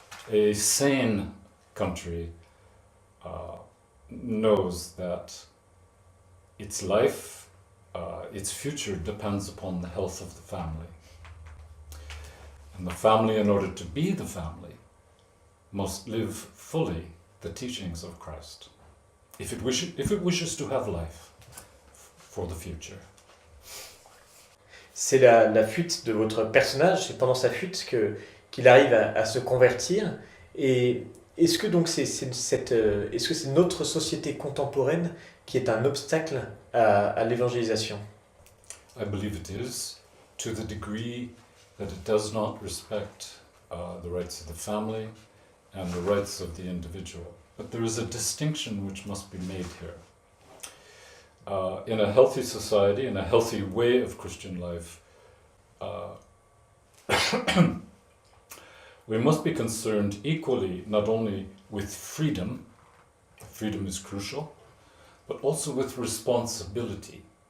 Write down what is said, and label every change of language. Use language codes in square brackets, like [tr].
[en] A sane country knows that its life, its future depends upon the health of the family. And the family, in order to be the family, must live fully the teachings of Christ, if it wishes to have life for the future. [fr] C'est la fuite de votre personnage, c'est pendant sa fuite qu'il arrive à se convertir. Et est-ce que donc est-ce que c'est notre société contemporaine qui est un obstacle à l'évangélisation? [en] I believe it is, to the degree that it does not respect the rights of the family and the rights of the individual. But there is a distinction which must be made here. In a healthy society, in a healthy way of Christian life, we must be concerned equally not only with freedom is crucial, but also with responsibility.